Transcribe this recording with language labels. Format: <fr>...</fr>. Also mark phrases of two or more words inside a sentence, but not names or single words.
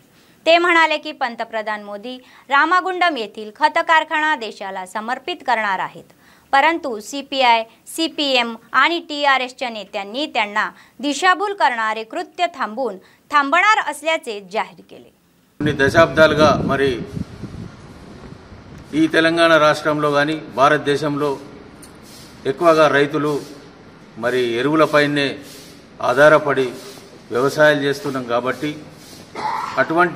<mr>ते म्हणाले की पंतप्रधान मोदी रामागुंडम येथील खत कारखाना देशाला समर्पित करणार आहेत, परंतु CPI, CPM आणि TRSच्या नेत्यांनी त्यांना दिशाभूल करणारे कृत्य थांबणार असल्याचे जाहीर केले।</mr> <te>కొన్ని దశాబ్దాలుగా మరి ఈ తెలంగాణ రాష్ట్రంలో గాని భారతదేశంలో ఎక్కువగా రైతులు మరి ఎరువులపైనే ఆధారపడి వ్యవసాయాలు చేస్తున్నాం కాబట్టి అటువంటి</te>